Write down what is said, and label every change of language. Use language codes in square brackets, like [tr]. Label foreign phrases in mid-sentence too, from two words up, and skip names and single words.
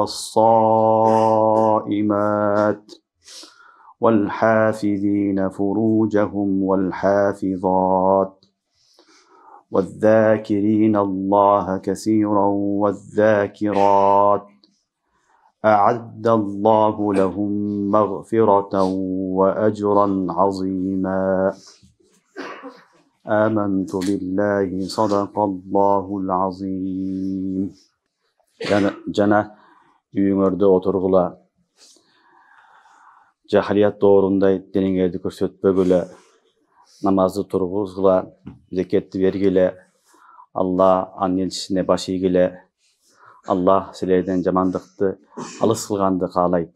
[ar] والصائمات والحافظين فروجهم والحافظات والذاكرين الله كثيرا والذاكرات أعد الله لهم مغفرة وأجرا عظيما. آمنت بالله صدق الله العظيم. [ky] Jana үйüңөрдө отургула, жахилият тоорундай дениңерди көрсөтпөгүлө, намазды тургузгула, зекетти бергиле, Алла анын элчисине баш ийгиле. Аллах силерден жамандыкты алыс кылганды каалайт.